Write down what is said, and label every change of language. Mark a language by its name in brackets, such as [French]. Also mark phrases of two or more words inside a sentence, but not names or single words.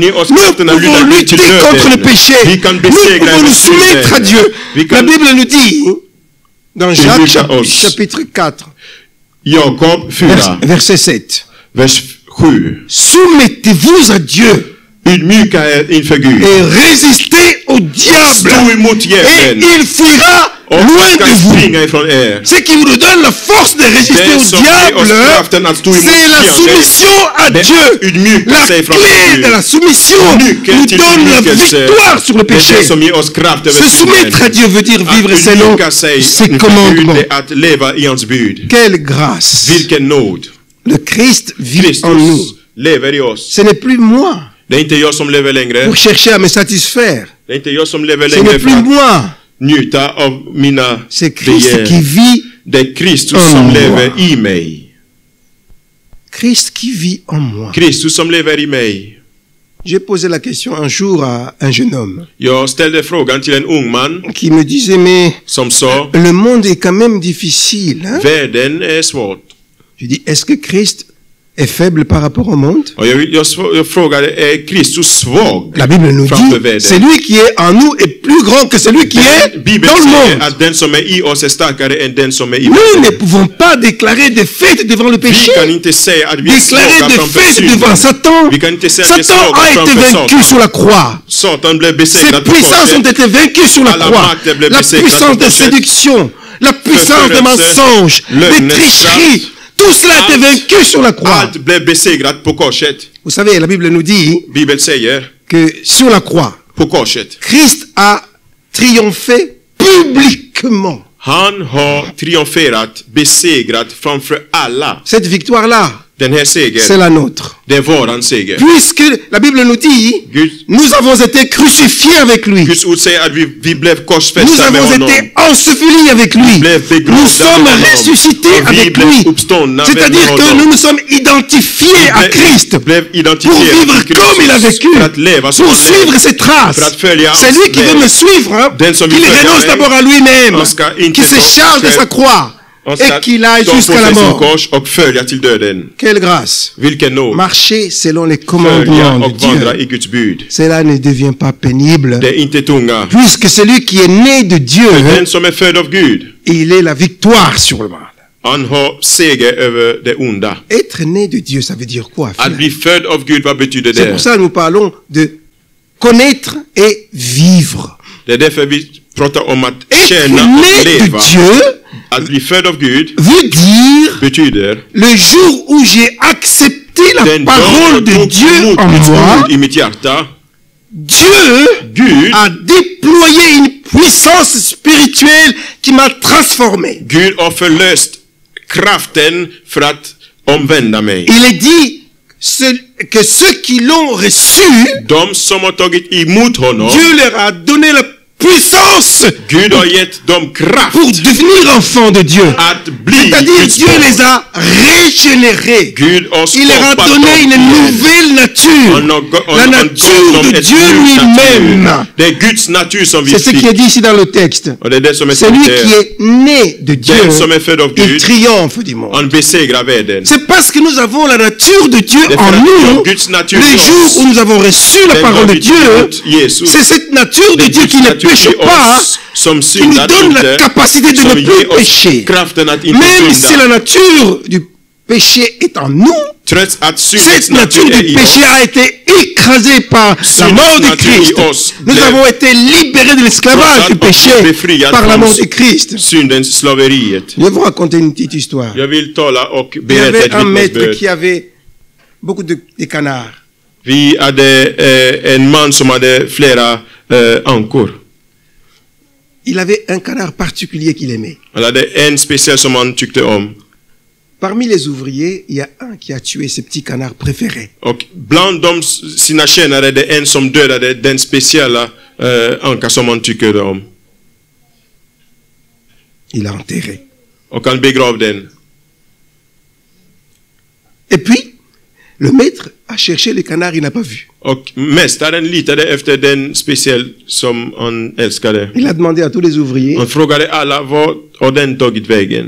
[French] Nous pouvons lutter contre le péché. Nous pouvons nous soumettre à Dieu. La Bible nous dit, dans Jacques chapitre 4, [Swedish] Jakob 4, [French] verset 7, [Swedish] vers 7. [French] soumettez-vous à Dieu [Swedish] Ydmyka er inför Gud. [French] et résistez au diable [Swedish] Stå emot [French] et [Swedish] djävulen [French] il fuira [Swedish] och [French] loin [Swedish] han [French] de [Swedish] ska [French] vous. [Swedish] springa ifrån er. [French] Ce qui vous donne la force de résister [Swedish] Det [French] au [Swedish] som ger oss [French] diable, [Swedish] kraften att stå emot [French] c'est la [Swedish] fienden. [French] soumission à [Swedish] Det [French] Dieu. [Swedish] ydmyka [French] La [Swedish] sig framför [French] clé [Swedish] Gud. [French] de la soumission [Swedish] Nyckeln [French] nous [Swedish] till [French] donne la [Swedish] ydmykelse. [French] victoire sur le [Swedish] Det är [French] péché. [Swedish] det som ger oss kraft över [French] Se soumettre à [Swedish] synden. [French] Dieu veut dire vivre [Swedish] Att [French] selon [Swedish] ydmyka sig [French] ses [Swedish] inför Gud, [French] commandements. [Swedish] det är att leva i hans bud. [French] Quelle grâce. [Swedish] Vilken nåd. [French] Le Christ vit en nous. [Swedish] Kristus lever i oss. [French] Ce n'est plus moi [Swedish] Det är inte jag som lever längre. [French] pour chercher à me satisfaire. [Swedish] Det är inte jag som lever [French] Ce [Swedish] längre [French] n'est [Swedish] för [French] plus [Swedish] att [French] moi. [Swedish] njuta av mina [French] C'est Christ qui [Swedish] begär. [French] vit. [Swedish] Det är Kristus [French] en [Swedish] som [French] moi. [Swedish] lever i mig. [French] Christ qui vit en moi. [Swedish] Kristus som lever i mig. [French] J'ai posé la question un jour à un jeune homme [Swedish] Jag ställde frågan till en ung man [French] qui me disait, mais [Swedish] som sa, [French] le monde est quand même difficile. Hein? [Swedish] världen är svårt. [French] Je dis, est-ce que Christ est faible par rapport au monde? [Swedish] Och jag frågade, är Kristus svag [French] La Bible nous [Swedish] framför [French] dit, [Swedish] världen? [French] celui qui est en nous est plus grand que celui qui est [Swedish] Bibeln [French] dans le [Swedish] säger [French] monde. [Swedish] att den som är i oss är starkare än den som är i [French] Nous ne [Swedish] världen. [French] pouvons pas déclarer défaite devant le [Swedish] Vi [French] péché, [Swedish] kan inte säga att vi är [French] déclarer [Swedish] svaga framför [French] défaite devant [Swedish] synden. [French] Satan. [Swedish] Vi kan inte säga att vi är [French] Satan [Swedish] svaga [French] a été [Swedish] framför [French] vaincu sur [Swedish] Satan. [French] la croix. [Swedish] Satan blev [French] Ses [Swedish] besegrad på [French] puissances ont [Swedish] korset. [French] été vaincues sur la [Swedish] Alla [French] croix. [Swedish] makter blev [French] La [Swedish] besegrade [French] puissance [Swedish] på [French] de [Swedish] korset. [French] séduction, la puissance de [Swedish] Förförelse, [French] mensonge, de [Swedish] lögnens [French] tricherie, [Swedish] kraft. [French] tout cela a été [Swedish] Allt- [French] vaincu sur la croix. [Swedish] Allt blev besegrat på korset. [French] Vous savez, la Bible nous dit [Swedish] Bibeln säger, [French] que sur la croix, [Swedish] på korset. [French] Christ a triomphé publiquement. [Swedish] Han har triumferat, besegrat framför alla. [French] Cette victoire-là, [Swedish] Den här [French] c'est [Swedish] segern, [French] la nôtre. [Swedish] det är våran seger. [French] Puisque la Bible nous dit, [Swedish] Gud, [French] nous avons été crucifiés avec lui. [Swedish] Guds ord säger att vi blev [French] Nous [Swedish] korsfästa med [French] avons [Swedish] honom. [French] été ensevelis avec lui. [Swedish] blev begravda [French] Nous sommes [Swedish] med honom. [French] ressuscités [Swedish] Och vi [French] avec [Swedish] blev [French] lui. [Swedish] uppståndna [French] C'est-à-dire [Swedish] med [French] que [Swedish] honom. [French] nous nous sommes identifiés à Christ [Swedish] blev [French] pour [Swedish] identifierade [French] vivre [Swedish] med [French] comme il a [Swedish] Kristus, [French] vécu, [Swedish] för att leva som [French] pour [Swedish] han levde. [French] suivre ses traces. [Swedish] För att följa [French] C'est lui [Swedish] hans [French] qui veut [Swedish] väg. [French] me suivre, hein, [Swedish] Den som [French] qu'il [Swedish] vill följa [French] renonce [Swedish] mig, [French] d'abord à lui-même, [Swedish] han ska inte [French] qui se [Swedish] ta [French] charge de [Swedish] själv. [French] sa croix [Swedish] Han ska [French] et qu'il aille [Swedish] ta på [French] jusqu'à la [Swedish] sig sin [French] mort. [Swedish] kors och följa till döden. [French] Quelle grâce! [Swedish] Vilken nåd. [French] Marcher selon les [Swedish] Följa [French] commandements de [Swedish] och vandra [French] Dieu. [Swedish] i Guds bud. [French] Cela ne devient pas pénible, [Swedish] Det är inte tunga. [French] puisque celui qui est né de Dieu, [Swedish] Den som är född av Gud, [French] il est la victoire sur le mal. [Swedish] han har seger över det onda. [French] Être né de Dieu, ça veut dire quoi? [Swedish] Att bli född av Gud, vad betyder [French] C'est [Swedish] det? [French] pour ça que nous parlons de connaître et vivre. [Swedish] Det är därför vi pratar om att [French] Être [Swedish] känna och [French] né de [Swedish] leva. [French] Dieu [Swedish] Att bli född av Gud [French] veut dire [Swedish] betyder [French] le jour où j'ai accepté la [Swedish] den [French] parole [Swedish] dag [French] de [Swedish] jag [French] Dieu [Swedish] tog emot [French] en [Swedish] Guds [French] moi, [Swedish] ord i mitt hjärta. [French] Dieu [Swedish] Gud, [French] a déployé une puissance spirituelle qui m'a transformé. [Swedish] Gud har förlöst kraften för att omvända mig. [French] Il est dit que ceux qui l'ont reçu, [Swedish] De som har tagit emot honom, [French] Dieu leur a donné la puissance [Swedish] Gud har gett dem kraft [French] pour devenir enfants de Dieu. [Swedish] att bli [French] C'est-à-dire [Swedish] Guds [French] Dieu [Swedish] barn. [French] les a régénérés. [Swedish] Gud har [French] Il leur a [Swedish] skapat [French] donné [Swedish] dem [French] une [Swedish] igen. [French] nouvelle nature. La nature de Dieu lui-même. [Swedish] Det är Guds natur som vi [French] C'est ce qui est [Swedish] fick. [French] dit ici dans le texte. [Swedish] Och det är det som är [French] Celui [Swedish] skrivet [French] qui [Swedish] där. [French] est né de Dieu, [Swedish] Den som är född av [French] il [Swedish] Gud, [French] triomphe du monde. [Swedish] han besegrar världen. [French] C'est parce que nous avons la nature de Dieu [Swedish] Det är för [French] en [Swedish] att vi [French] nous. [Swedish] har Guds natur [French] Le [Swedish] i [French] jour [Swedish] oss. [French] où nous avons reçu la [Swedish] Den [French] parole [Swedish] dag [French] de [Swedish] vi tog [French] Dieu, [Swedish] emot Jesus. [French] c'est cette nature de [Swedish] Det är [French] Dieu [Swedish] Guds [French] qui ne [Swedish] natur [French] pêche [Swedish] i [French] pas, [Swedish] oss som [French] qui nous [Swedish] syndar [French] donne la [Swedish] inte, [French] capacité de [Swedish] som [French] ne plus [Swedish] ger oss [French] pécher. [Swedish] kraften att inte [French] Même si [Swedish] synda. [French] la nature du péché est en nous, [Swedish] Trots att syndens [French] cette nature [Swedish] natur är [French] du [Swedish] i [French] péché [Swedish] oss, [French] a été écrasée par la [Swedish] Syndens [French] mort de [Swedish] natur i [French] Christ. [Swedish] oss [French] Nous [Swedish] blev [French] avons été libérés de l'esclavage du péché [Swedish] befriad [French] par la [Swedish] från [French] mort de Christ. [Swedish] syndens slaveriet. [French] Je vais vous raconter une petite histoire. [Swedish] Jag vill tala och [French] Il y [Swedish] berätta [French] avait [Swedish] ett [French] un maître [Swedish] vittnesbörd. [French] qui avait beaucoup de canards. [Swedish] Vi hade en man som hade flera ankor. [French] Il avait un canard particulier qu'il aimait. [Swedish] Han hade en speciell som han tyckte om. [French] Parmi les ouvriers, il y a un qui a tué ses petits canards préférés. [Swedish] Och bland de sina tjänare är det en som dödade den speciella anka som han tycker om. [French] Il l'a enterré. [Swedish] Och han begrav den. [French] Et puis, le maître a cherché le canard, il n'a pas vu. [Swedish] Och mästaren litade efter den speciell som han älskade. [French] Il a demandé à tous les ouvriers, [Swedish] Han frågade alla vad har den tagit vägen.